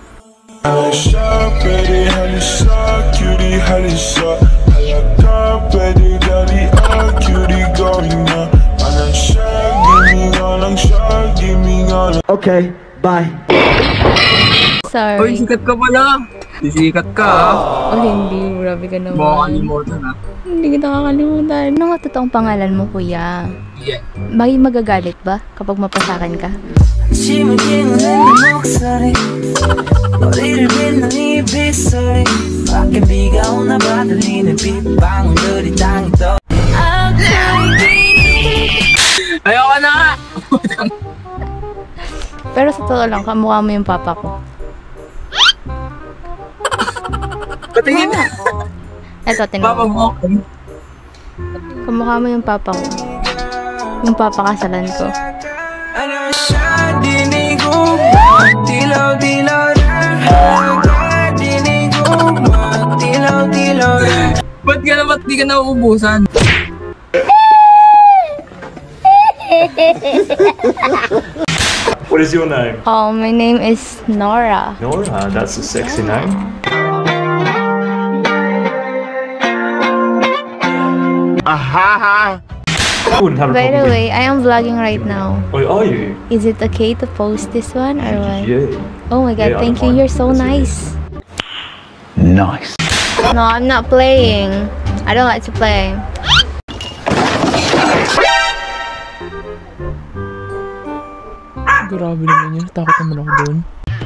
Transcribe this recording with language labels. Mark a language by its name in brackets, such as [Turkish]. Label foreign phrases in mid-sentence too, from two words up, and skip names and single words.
[English] Okay, bye. Sorry. [Filipino] Uy, sikat ka pala. Sisikat ka Oh, hindi. Grabe ka naman. Baka kalimutan ha. Hindi kita kakalimutan. Ano nga totoong pangalan mo, kuya? Yeah. Bagay magagalit ba kapag mapasakan ka? [Korean] 아침을 깨우는 네 목소리 머리를 빗는 네 빗소리 밖엔 비가 오나 봐 들리는 빗방울들이 땅에 떠 [Filipino] Ayoko na nga! Pero sa totoo lang, kamukha mo yung papa ko. Patingin na! Eto, tinan Papa mo. Kamukha mo yung papa ko. Yung papakasalan ko. Ano siya dinig ko dilaw-dilaw na dinig ko Ba't di ka nauubusan? [English] What is your name? Oh, my name is Nora. Nora, that's a sexy name. Aha. I wouldn't have a By the problem way, I am vlogging right now. with... Oh, are you? Is it okay to post this one or what? Yeah. Oh my god, Yeah, I thank don't you. mind. You're so That's nice. Nice. No, I'm not playing. I don't like to play. [Filipino] Grabe naman yun. Takot naman ako doon.